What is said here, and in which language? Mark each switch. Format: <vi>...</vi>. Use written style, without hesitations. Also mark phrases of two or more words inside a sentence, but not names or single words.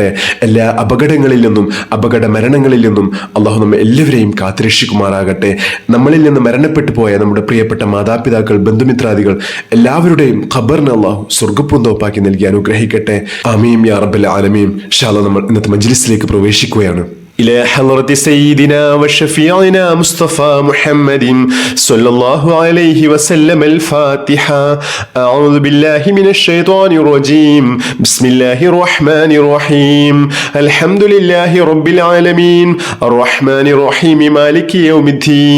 <ml>എല്ലാ അപകടങ്ങളിൽ നിന്നും അപകട മരണങ്ങളിൽ നിന്നും അള്ളാഹു നമ്മെ എല്ലാവരെയും കാത്തുരക്ഷിക്കുമാറാകട്ടെ. നമ്മളിൽ നിന്ന് മരണപ്പെട്ടു പോയ നമ്മുടെ പ്രിയപ്പെട്ട മാതാപിതാക്കൾ, ബന്ധുമിത്രാദികൾ എല്ലാവരുടെയും ഖബറിന് അള്ളാഹു സ്വർഗ്ഗപ്പൂന്തോപ്പാക്കി നൽകി അനുഗ്രഹിക്കട്ടെ.</ml> <ar>آمين يا رب العالمين. إن شاء الله</ar> <ml>നമ്മൾ ഇന്നത്തെ മജ്ലിസിലേക്ക് പ്രവേശിക്കുകയാണ്.</ml> <ar>إلى حضرة سيدنا وشفيعنا مصطفى محمد صلى الله عليه وسلم الفاتحة. أعوذ بالله من الشيطان الرجيم. بسم الله الرحمن الرحيم. الحمد لله رب العالمين الرحمن الرحيم مالك يوم الدين.</ar>